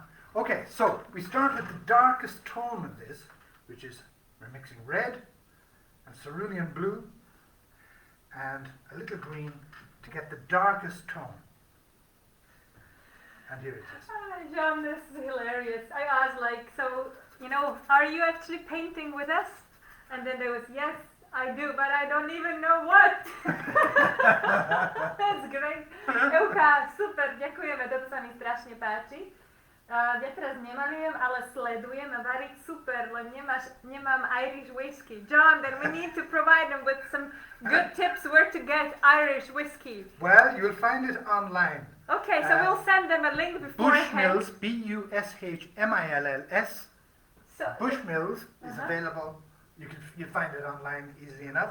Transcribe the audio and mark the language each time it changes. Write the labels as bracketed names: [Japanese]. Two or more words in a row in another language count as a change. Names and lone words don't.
[English] Okay, so we start with the darkest tone of this, which is, we're mixing red and cerulean blue and a little green to get the darkest tone. And here it is. John, this is hilarious. I asked so, are you actually painting with us? And then there was, yes, I do, but I don't even know what. That's great. [Slovak] Euka, super, ďakujeme, toto sa mi strašne páči. Ja teraz nemalujem, ale sledujem a variť super, len nemám [English] Irish whiskey. John, then we need to provide them with some good tips where to get Irish whiskey. Well, you'll find it online. Okay, so we'll send them a link beforehand. Bushmills, Bushmills. So, Bushmills is available. You find it online easily enough.